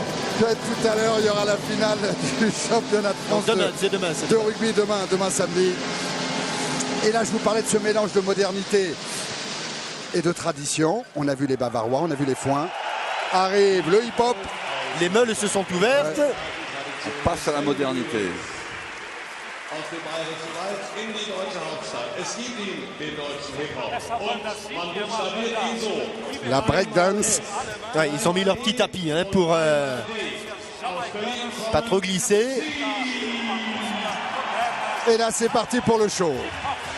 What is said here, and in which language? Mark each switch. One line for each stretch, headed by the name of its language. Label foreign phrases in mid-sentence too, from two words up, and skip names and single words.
French: Tout à l'heure, il y aura la finale du championnat de France de rugby demain samedi. Et là, je vous parlais de ce mélange de modernité et de tradition. On a vu les Bavarois, on a vu les foins. Arrive le hip-hop. Les meules se sont ouvertes. On passe à la modernité.
German: aus dem bayerischen Wald in die deutsche Hauptstadt. Es gibt ihn, den deutschen Hip-Hop. Und man buchstabiert ihn so.
French: La breakdance. Ouais, ils ont mis leur petit tapis hein, pour pas trop glisser. Et là, c'est parti pour le show.